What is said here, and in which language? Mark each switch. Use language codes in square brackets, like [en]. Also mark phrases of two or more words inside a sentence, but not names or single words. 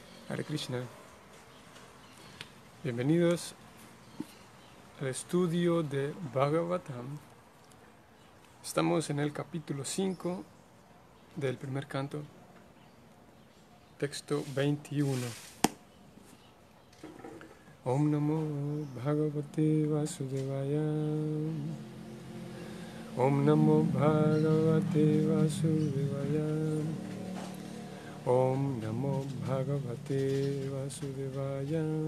[es] Hare Krishna. Bienvenidos al estudio de Bhagavatam. Estamos en el capítulo 5 del primer canto, texto 21. [sa] Om Namo Bhagavate Vasudevaya. Om Namo Bhagavate Vasudevaya. Om Namo Bhagavate Vasudevaya.